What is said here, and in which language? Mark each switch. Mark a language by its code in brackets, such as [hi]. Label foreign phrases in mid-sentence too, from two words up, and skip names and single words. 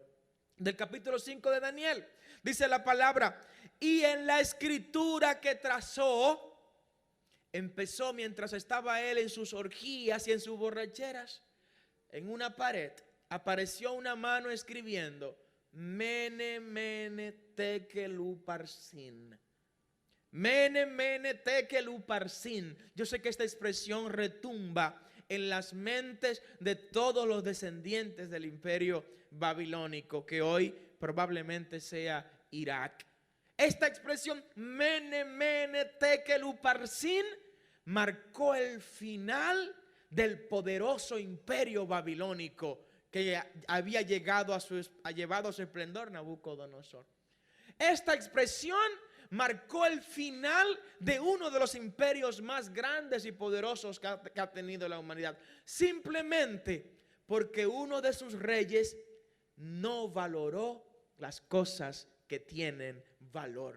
[es] Del capítulo 5 de Daniel. Dice la palabra: y en la escritura que trazó empezó mientras estaba él en sus orgías y en sus borracheras. En una pared apareció una mano escribiendo: [arc] מנא מנא תקל ופרסין. מנא מנא תקל ופרסין. [es] Yo sé que esta expresión retumba en las mentes de todos los descendientes del imperio babilónico, que hoy probablemente sea Irak. Esta expresión, [arc] מנא מנא תקל ופרסין, [es] marcó el final del poderoso imperio babilónico que había llevado a su esplendor Nabucodonosor. Esta expresión marcó el final de uno de los imperios más grandes y poderosos que ha tenido la humanidad, simplemente porque uno de sus reyes no valoró las cosas que tienen valor.